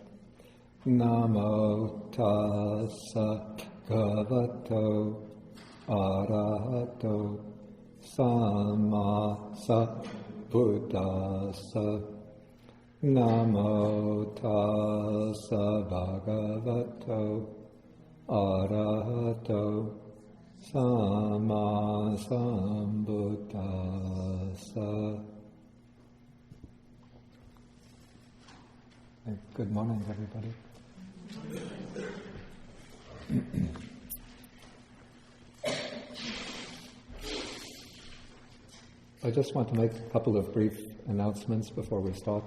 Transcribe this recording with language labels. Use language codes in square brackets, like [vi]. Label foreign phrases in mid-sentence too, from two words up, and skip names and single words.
[pi] Namo tassa bhagavato arahato samma sambuddhassa. Namo tassa bhagavato arahato samma sambuddhassa. [en] Good morning, everybody. I just want to make a couple of brief announcements before we start.